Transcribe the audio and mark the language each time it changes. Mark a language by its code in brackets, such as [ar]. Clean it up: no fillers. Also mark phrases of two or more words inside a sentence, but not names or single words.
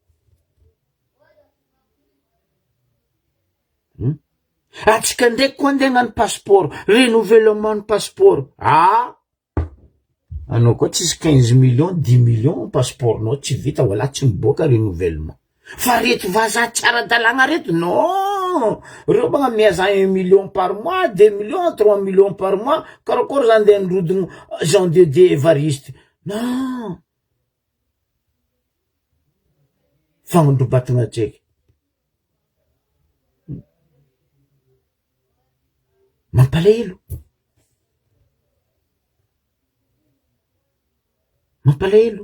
[mg] Atsika ndraiky koa andeha hagnano passeport, renouvellement ny passeport. Anao koa tsisy 15 millions, 10 millions passeportnao tsy vita, voilà tsy miboaka renouvellement. Fa reto vazaha tsara dalagna reto, non! Reo magnamia za 1 million [fr] par mois, [mg] 2 millions, 3 millions [fr] par mois, [mg] karakory za andeha nirodogno Jean de Evariste. Non! Fagnandrobatagna tseky. Mampalahelo. Mampalahelo.